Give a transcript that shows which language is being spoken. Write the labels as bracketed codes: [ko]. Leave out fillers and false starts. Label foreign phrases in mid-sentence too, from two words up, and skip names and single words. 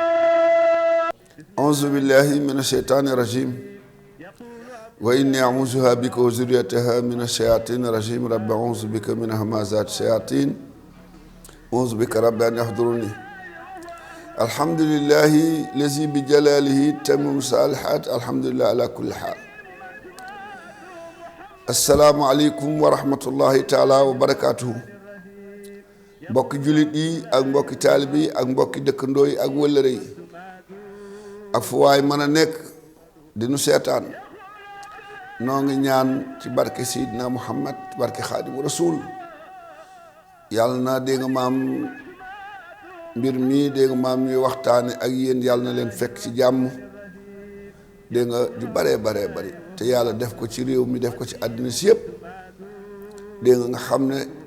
[ar] أعوذ بالله من الشيطان الرجيم وإني أعوذها بك وذريتها من الشياطين الرجيم رب أعوذ بك من همزات الشياطين أعوذ بك رب أن يحضروني الحمد لله الذي بجلاله تمم الصالحات الحمد لله على كل حال السلام عليكم ورحمة الله تعالى وبركاته [wo] mbokki jullit yi ak mbokki taalibe yi ak mbokki dëkkandoo yi ak wëllëre yi ak fu waay mën a nekk di nu seetaan noo ngi ñaan ci barke Seydina Muhammad barke Xaadimu Rasuul yàlla na dégg nga maam mbir mii dégg nga maam ñuy waxtaane ak yéen yàlla na leen fekk ci jàmm dégg nga ju baree bari te yàlla def ko ci réew mi def ko ci àddina si yëpp dégg nga xam ne